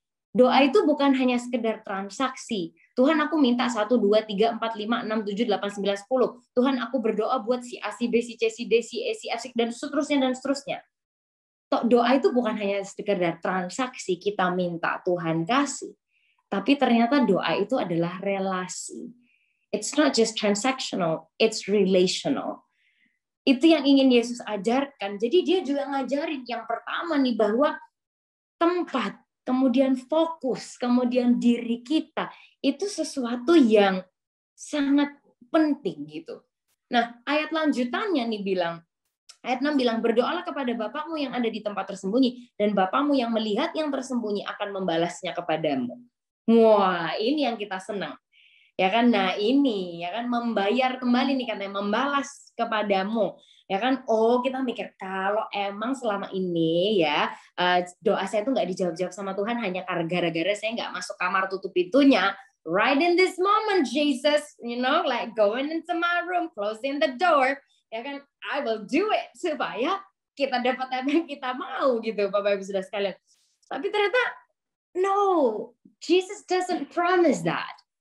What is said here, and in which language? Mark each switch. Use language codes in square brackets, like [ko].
[id] Doa itu bukan hanya sekedar transaksi. Tuhan, aku minta 1, 2, 3, 4, 5, 6, 7, 8, 9, 10. Tuhan, aku berdoa buat si A, si B, si C, si D, si E, si F, dan seterusnya, dan seterusnya. Doa itu bukan hanya sekedar transaksi, kita minta Tuhan kasih. Tapi ternyata doa itu adalah relasi. [en] It's not just transactional, it's relational. [id] Itu yang ingin Yesus ajarkan. Jadi dia juga ngajarin yang pertama nih, bahwa tempat, kemudian fokus, kemudian diri kita, itu sesuatu yang sangat penting gitu. Nah, ayat lanjutannya nih bilang, ayat 6 bilang, berdoalah kepada Bapakmu yang ada di tempat tersembunyi, dan Bapakmu yang melihat yang tersembunyi akan membalasnya kepadamu. Wah, ini yang kita senang. Ya kan? Nah, ini ya kan, membayar kembali nih katanya, membalas kepadamu. Ya kan? Oh, kita mikir kalau emang selama ini ya doa saya tuh nggak dijawab-jawab sama Tuhan hanya gara-gara saya nggak masuk kamar tutup pintunya. [en] Right in this moment, Jesus, like going into my room, closing the door, [id] ya kan? [en] I will do it [id] supaya kita dapat apa yang kita mau gitu, Bapak Ibu Saudara sekalian. Tapi ternyata [en] no, Jesus doesn't promise that.